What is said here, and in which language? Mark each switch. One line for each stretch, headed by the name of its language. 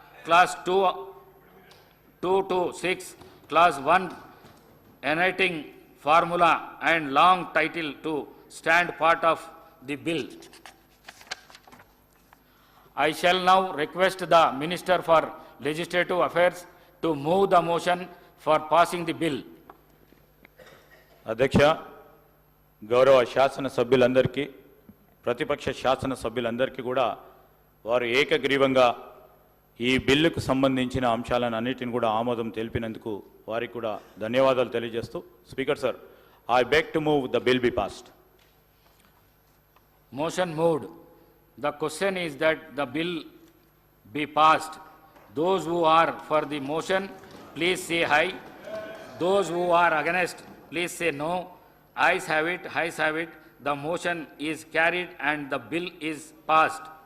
English: Clause 2 to 6, clause 1, enacting formula and long title to stand part of the bill. I shall now request the Minister for Legislative Affairs to move the motion for passing the bill.
Telugu: అధ్యక్ష, గౌరవ శాసన సభ్యులందరికీ ప్రతిపక్ష శాసన సభ్యులందరికీ కూడా వారు ఏకగ్రీవంగా ఈ బిల్లుకు సంబంధించిన అంశాలను అన్నిటిని కూడా ఆమోదం తెలిపినందుకు వారికి కూడా ధన్యవాదాలు తెలియజేస్తూ
English: Speaker sir I beg to move the bill be passed. Motion moved. The question is that the bill be passed. Those who are for the motion, please say aye. Those who are against, please say no. Ayes have it, ayes have it. The motion is carried and the bill is passed.